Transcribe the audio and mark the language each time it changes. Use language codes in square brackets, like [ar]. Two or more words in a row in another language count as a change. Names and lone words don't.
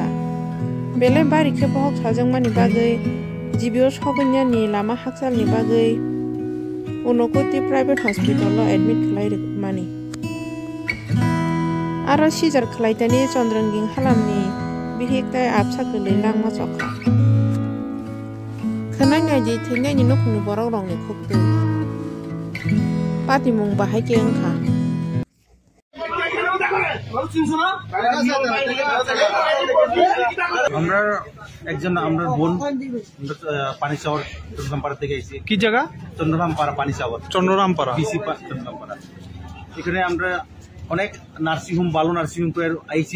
[trp] Belai bari ke bohok sajangmani bagui GBO sogunyani lama haksalni bagui unokuti [en] private hospital admit [trp] khlaimani. Aro seizure khlaitani Chandrangir halamni bihik tai apsa kali langma chokha. Khananya ji thengnya ni nokni borok rong ni khoktu. Pati mung bahai ke angkha. [bn] আমরা একজন আমরা বোন পানি সাগর চন্দ্ররামপাড়া থেকে এসেছি। কি জায়গা? চন্দ্ররামপাড়া পানি সাগর। চন্দ্ররামপাড়া বিসি চন্দ্ররামপাড়া। এখানে আমরা অনেক [en] nursing home [bn] ভালো [en] nursing home [bn] করে আইছি।